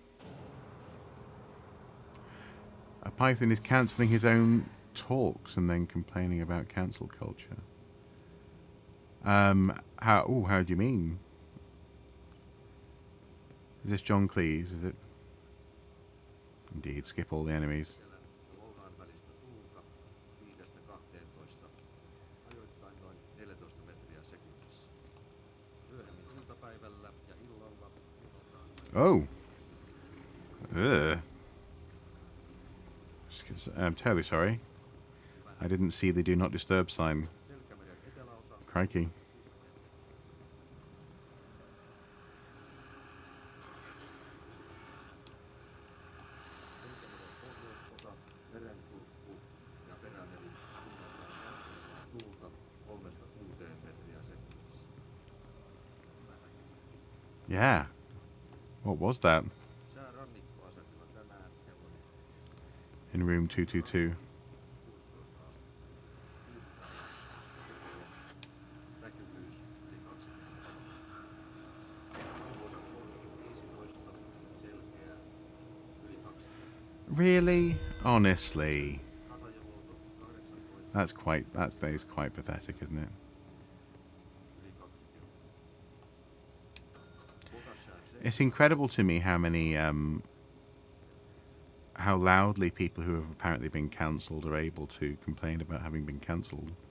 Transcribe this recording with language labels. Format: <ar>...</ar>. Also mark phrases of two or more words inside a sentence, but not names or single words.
<en>A python is cancelling his own talks and then complaining about cancel culture. How do you mean? Is this John Cleese? Is it? Indeed. Skip all the enemies.</en> <fi>Lounaan välistä tuulta 5–12, ajoittain noin 14 metriä sekunnissa. Myöhemmin iltapäivällä ja illalla</fi> <en>Oh. Ugh. I'm terribly sorry. I didn't see the do not disturb sign.</en> <fi>Selkämeren eteläosa</fi> <en>Crikey.</en> <fi>pohjoisosa, merenkurkku ja perämeri suunnaltaan tuulta 3–6 metriä sekunnissa.</fi> <en>Yeah. What was that?</en> <fi>Sää rannikkoasemilla tänään kello 11.</fi> <en>In room 222.</en> <fi>Näkyvyys yli 20 15, selkeää yli 20.</fi> <en>Really? Honestly?</en> <fi>Ratajaluoto 18.</fi> <en>That is quite pathetic, isn't it? It's incredible to me how many, how loudly people who have apparently been cancelled are able to complain about having been cancelled.</en>